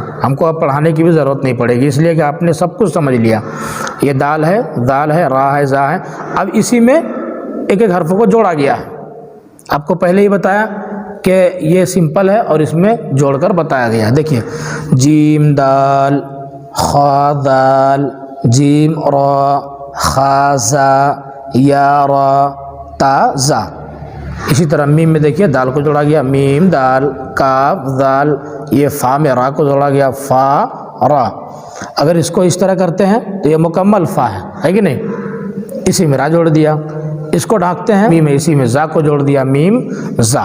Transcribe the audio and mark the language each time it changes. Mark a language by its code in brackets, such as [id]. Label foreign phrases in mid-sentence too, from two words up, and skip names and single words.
[ur] ہم کو اب پڑھانے کی بھی ضرورت نہیں پڑے گی، اس لیے کہ آپ نے سب کچھ سمجھ لیا. یہ دال ہے، زال ہے، را ہے، زا ہے. اب اسی میں ایک ایک حرف کو جوڑا گیا ہے. آپ کو پہلے ہی بتایا کہ یہ سمپل ہے اور اس میں جوڑ کر بتایا گیا ہے. دیکھیے جیم دال، خا دال، جیم را خا زا یا را تا زا. اسی طرح میم میں دیکھیے دال کو جوڑا گیا میم دال کاف دال. یہ فا میں را کو جوڑا گیا فا را. اگر اس کو اس طرح کرتے ہیں تو یہ مکمل فا ہے کہ نہیں. اسی میں را جوڑ دیا. اس کو ڈھانکتے ہیں میم اسی میں زا کو جوڑ دیا میم زا.